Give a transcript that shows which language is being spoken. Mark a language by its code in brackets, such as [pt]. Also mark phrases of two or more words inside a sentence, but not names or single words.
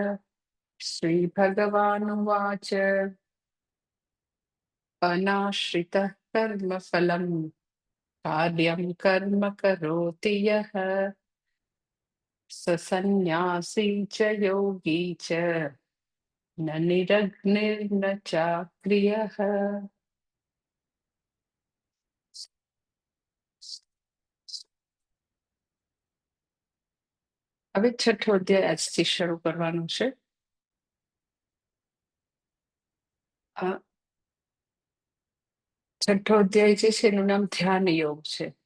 [sa] श्रीभगवानुवाच अनाश्रितः कर्मफलं कार्यं कर्म करोति यः स सन्न्यासी च योगी च न निरग्निर्न चाक्रियः। [gu] હવે છઠ્ઠો અધ્યાય આજથી શરૂ કરવાનો છે. આ છઠ્ઠો અધ્યાય જે છે એનું નામ ધ્યાન યોગ છે.